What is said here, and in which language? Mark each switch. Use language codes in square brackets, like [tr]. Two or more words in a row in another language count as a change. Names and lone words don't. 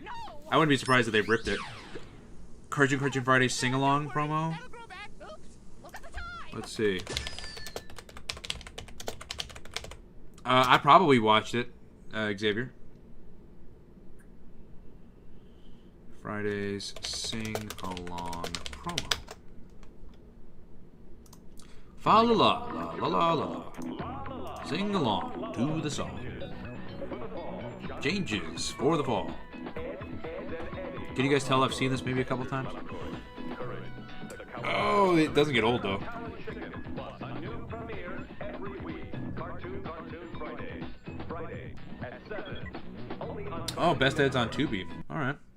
[en] I wouldn't be surprised if they ripped it. Cartoon Friday sing-along promo. Let's see. I probably watched it, Xavier. Friday's sing-along promo. Fa la la la la la la. Sing along to the song. Changes for the fall. Can you guys tell I've seen this maybe a couple times? Oh, it doesn't get old though. Oh, Best Ed's on Tubi. Alright.